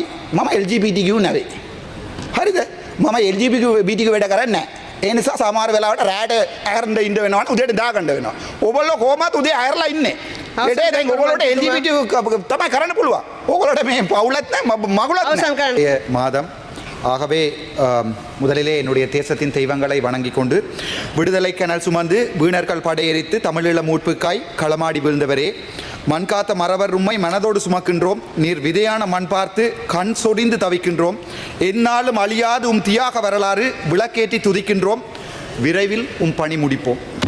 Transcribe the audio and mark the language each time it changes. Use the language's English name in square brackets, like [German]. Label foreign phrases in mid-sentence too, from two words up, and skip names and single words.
[Sinhala] මම LGBTQ නෙවෙයි. හරිද? මම LGBTQ වැඩ කරන්නේ නැහැ. ඒ නිසා සමහර වෙලාවට රැට ඇරන්න ඉන්න වෙනවා උදේට දාගන්න වෙනවා. ඔයගොල්ලෝ කොහොමද උදේ ඇරලා ඉන්නේ? ඒකේ දැන් ඔයගොල්ලෝට LGBT තමයි කරන්න පුළුවන්. ඔයගොල්ලෝට මේ පවුලත් නැහැ මගුලත් නැහැ. [Tamil] மாதம் ஆகவே முதலிலே என்னுடைய தேசத்தின் தெய்வங்களை வணங்கிக் கொண்டு விடுதலை கனல் சுமந்து வீணர்கள் படையெரித்து தமிழீழ மூட்புக்காய் களமாடி வீழ்ந்தவரே மண்காத்த மறவர் உம்மை மனதோடு சுமக்கின்றோம் நீர் விதையான மண் பார்த்து கண் சொடிந்து தவிக்கின்றோம் எந்நாளும் அழியாது உம் தியாக வரலாறு விளக்கேற்றி துதிக்கின்றோம் விரைவில் உம் பணி முடிப்போம்.